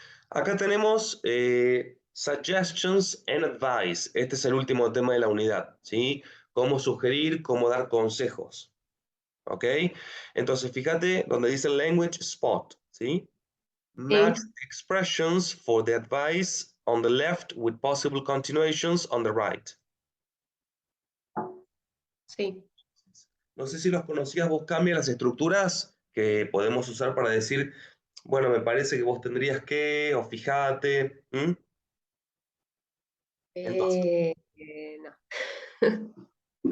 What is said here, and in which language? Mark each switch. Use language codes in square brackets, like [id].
[es] Acá tenemos [en] suggestions and advice. [es] Este es el último tema de la unidad, ¿sí? Cómo sugerir, cómo dar consejos, ¿ok? Entonces, fíjate donde dice language spot, ¿sí? [en] Match [es] Sí, [en] expressions for the advice on the left with possible continuations on the right. [es] sí. No sé si los conocías vos, cambia las estructuras que podemos usar para decir, bueno, me parece que vos tendrías que, o fíjate. Entonces, No.